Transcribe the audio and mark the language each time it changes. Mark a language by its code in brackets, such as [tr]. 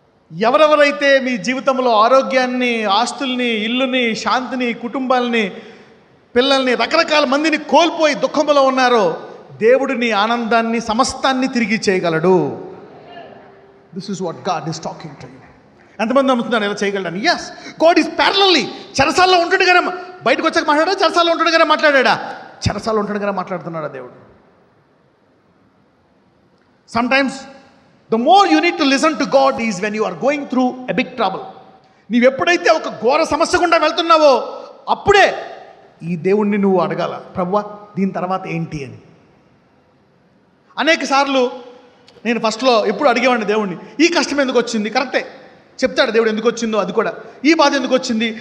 [te] ఎవరెవరైతే మీ జీవితంలో ఆరోగ్యాన్ని, ఆస్తుల్ని, ఇల్లుని, శాంతిని, కుటుంబాలని, పిల్లల్ని, రకరకాల మందిని కోల్పోయి దుఃఖంలో ఉన్నారో, దేవుడు నీ ఆనందాన్ని, సమస్తాన్ని తిరిగి చేయగలడు. [en] This is what God is talking to you. [te] ఎంతమంది నమ్ముతున్నారు ఇలా చేయగలడని? Yes, [en] God is parallelly. [te] చెరసాల్లో ఉంటుండగానే బయటకు వచ్చాక మాట్లాడా, చెరసాల్లో ఉంటుండగానే మాట్లాడా? చెరసాల్లో ఉంటుండగానే మాట్లాడుతున్నాడా దేవుడు? [en] Sometimes the more you need to listen to God is when you are going through a big trouble. [te] నీవు ఎప్పుడైతే ఒక ఘోర సమస్య గుండా వెళ్తున్నావో అప్పుడే ఈ దేవుణ్ణి నువ్వు అడగాల, ప్రభువా దీని తర్వాత ఏంటి అని. అనేక సార్లు నేను ఫస్ట్లో ఎప్పుడు అడిగేవాడిని దేవుణ్ణి, ఈ కష్టం ఎందుకు వచ్చింది? కరెక్టే చెప్తాడు దేవుడు ఎందుకు వచ్చిందో అది కూడా. ఈ బాధ ఎందుకు వచ్చింది?